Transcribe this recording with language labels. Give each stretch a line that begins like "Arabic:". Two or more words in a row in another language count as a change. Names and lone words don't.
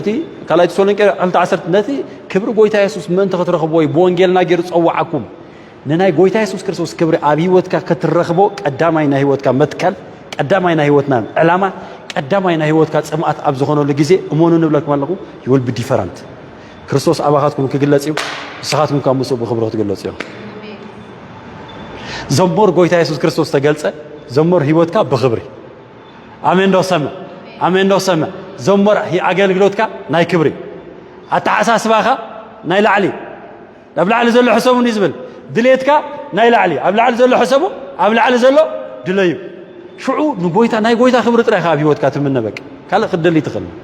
Tigrinya: ነቲ ካልኣይ ተሰሎንቄ 2:10 ነቲ ክብሪ ጎይታ ኢየሱስ ምእንቲ ክትረኽብዎ እዩ ብወንጌልና ገይሩ ፀዋዓኩም ንናይ ጎይታ ኢየሱስ ክርስቶስ ክብሪ ኣብ ህይወትካ ክትረኽቦ ቀዳማይ ናይ ህይወትካ መትከል ቀዳማይ ናይ ህይወትና ዕላማ ቀዳማይ ናይ ህይወትካ ጽምኣት ኣብ ዝኾነሉ ግዜ እሞኑ ንብለኩም ኣለኹ
English: you will be different
Tigrinya: ክርስቶስ ኣባኻትኩም ክግለጽ እዩ ንስኻትኩም ካብ ምስኡ ብኽብሪ ክትግለጹ እዮም ዘሞር ጎይታ ኢየሱስ ክርስቶስ ተገልጸ ዘሞር ህይወትካ ብኽብሪ ኣሜን ዶ ሰምዕ አሜን ዶ ሰምዕ ዘሞር ኣገልግሎትካ ናይ ክብሪ ኣተሓሳስባኻ ናይ ላዕሊ ኣብ ላዕሊ ዘሎ ሕሰቡን እዩ ዝብል ድሌትካ ናይ ላዕሊ ኣብ ላዕሊ ዘሎ ሕሰቡ ኣብ ላዕሊ ዘሎ ድለዩ ሽዑ ንጎይታ ናይ ጎይታ ክብሪ ጥራይካ ኣብ ህይወትካ ትምነበቅ ካልእ ክደሊ ትኽእል